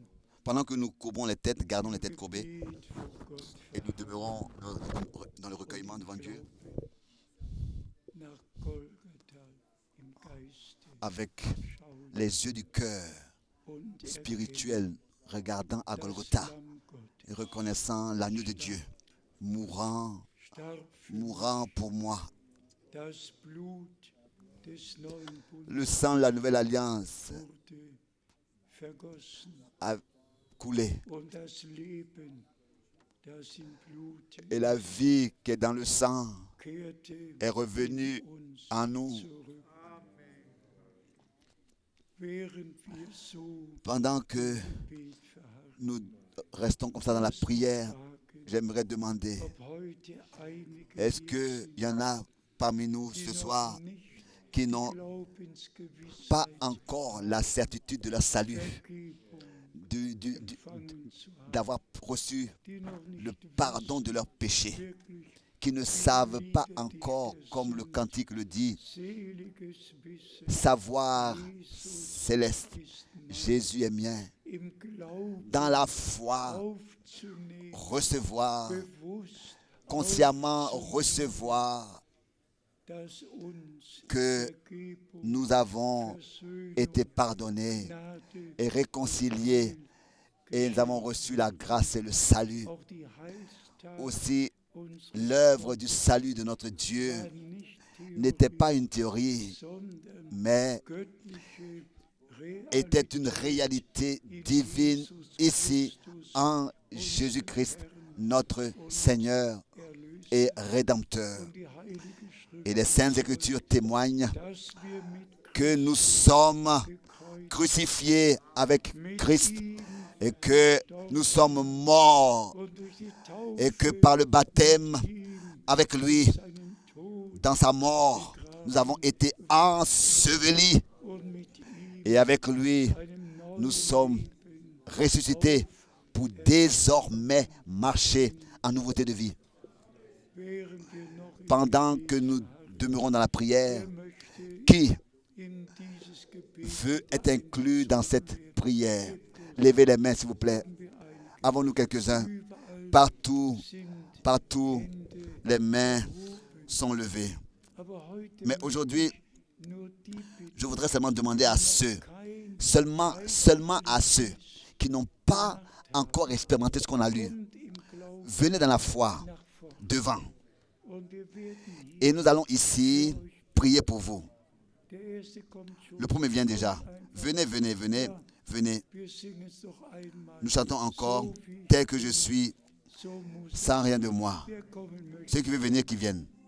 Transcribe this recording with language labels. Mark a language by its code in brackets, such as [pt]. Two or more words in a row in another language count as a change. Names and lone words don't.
[fr] Pendant que nous courbons les têtes, gardons les têtes courbées [de] Gebet vor Gott [fr] et nous demeurons dans le recueillement devant Dieu [de] nach Golgatha im Geiste [fr] avec [de] schauen [fr] les yeux du cœur [de] und erkennen, [fr] spirituel, regardant à [de] das Golgotha Lamm Gottes [fr] et reconnaissant l'agneau de Dieu, mourant, [de] starb für [fr] mourant pour moi. [de] das Blut des neuen Bundes [fr] Le sang de la nouvelle alliance [de] wurde vergossen [fr] a coulé [de] und das Leben, das im Blut [fr] et la vie qui est dans le sang [de] kehrte [fr] est revenue [de] uns [fr] en nous. [de] zurück. Während wir so [fr] Pendant que [de] Gebet verharren, [fr] nous restons comme ça dans la prière, [de] fragen, [fr] j'aimerais demander, [de] ob heute einige [fr] est-ce [de] hier [fr] qu'il y en a parmi nous [de] sind, [fr] ce [de] die [fr] soir [de] noch nicht [fr] qui n'ont [de] Glaubensgewissheit [fr] pas encore la certitude de leur salut, [de] Vergebung empfangen zu haben, [fr] d'avoir reçu [de] die noch [fr] le [de] nicht [fr] pardon de leurs péchés, [de] wirklich [fr] qui ne savent pas encore, comme le cantique le dit, [de] seliges Wissen, [fr] savoir [de] Jesus [fr] céleste, [de] ist mein, [fr] Jésus est mien, [de] im Glauben [fr] dans la foi, [de] aufzunehmen, [fr] recevoir, [de] bewusst [fr] consciemment [de] aufzunehmen, [fr] recevoir [de] dass uns [fr] que [de] Vergebung, [fr] nous avons [de] Versöhnung, [fr] été pardonnés [de] Gnade, [fr] et réconciliés et nous avons reçu la grâce et le salut. [de] auch die Heilstat [fr] Aussi, [de] unseres [fr] l'œuvre du salut de notre Dieu [de] war nicht [fr] n'était [de] Theorie, [fr] pas une théorie, [de] sondern [fr] mais [de] göttliche [fr] était [de] Realität [fr] une réalité [de] in [fr] divine [de] Jesus [fr] ici [de] Christus, [fr] en [de] unserem [fr] Jésus-Christ, [de] Herrn [fr] notre Seigneur [de] Erlöser. [fr] et Rédempteur. [de] Und die Heilige Schrift, [fr] Et les Saintes Écritures témoignent [de] dass wir mit [fr] que nous sommes [de] gekreuzigt [fr] crucifiés avec [de] mit [fr] Christ [de] ihm [fr] et que nous sommes morts [de] und durch die Taufe [fr] et que par le baptême [de] ihm [fr] avec lui [de] seinen Tod [fr] dans sa mort, nous avons été ensevelis [de] und mit ihm [fr] et avec lui, [de] einem neuen [fr] nous sommes [de] Leben [fr] ressuscités pour désormais marcher en nouveauté de vie. [de] während wir noch im [fr] Pendant [de] Gebet [fr] que nous demeurons dans la prière, [de] Wer möchte [fr] qui [de] in dieses Gebet [fr] veut être inclus dans cette prière? Levez les mains, s'il vous plaît. [de] wir ein? [fr] Avons-nous quelques-uns? [de] Überall [fr] Partout, [de] sind [fr] partout, [de] Hände [fr] les mains [de] erhoben. [fr] sont levées. [de] Aber heute [fr] Mais aujourd'hui, [de] nur die Bitte, [fr] je voudrais seulement demander à ceux, [de] kein [fr] seulement à ceux qui n'ont pas encore expérimenté ce qu'on a lu. [de] kommt im Glauben [fr] Venez dans la foi, [de] nach vorn. [fr] devant. [de] Und wir werden hier, [fr] Et nous allons ici prier pour vous. [de] der erste kommt schon. [fr] Le premier vient déjà. Venez, venez, venez, venez. [de] Wir singen es noch einmal. [fr] Nous chantons encore, [de] So wie [fr] tel que je suis, [de] so muss [fr] sans rien de moi. [de] wer kommen möchte. [fr] Ceux qui veulent venir, qui viennent.